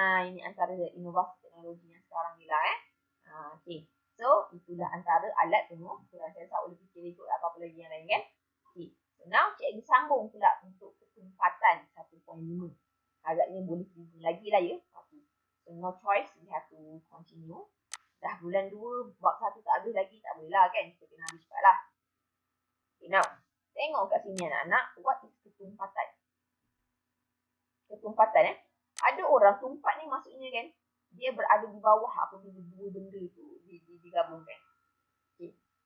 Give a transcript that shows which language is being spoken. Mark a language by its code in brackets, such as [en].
[ms] Ini antara inovasi teknologi yang sekarang ni lah okay. So itulah antara alat pengukuran. Saya tak boleh fikir ikut apa-apa lagi yang lain kan. Okay. So now cikgu sambung pula untuk ketumpatan 1.5. Agaknya boleh pergi lagi lah ya. Okay. [en] So no choice, we have to continue. [ms] Dah bulan 2, bab 1 tak habis lagi, tak boleh lah kan. Kita kena habis cepat lah. Okay, now, tengok kat sini anak-anak, [en] what is [ms] ketumpatan? Ketumpatan ada orang tumpat ni maksudnya kan, dia berada di bawah apabila dua benda tu digabungkan. Okay.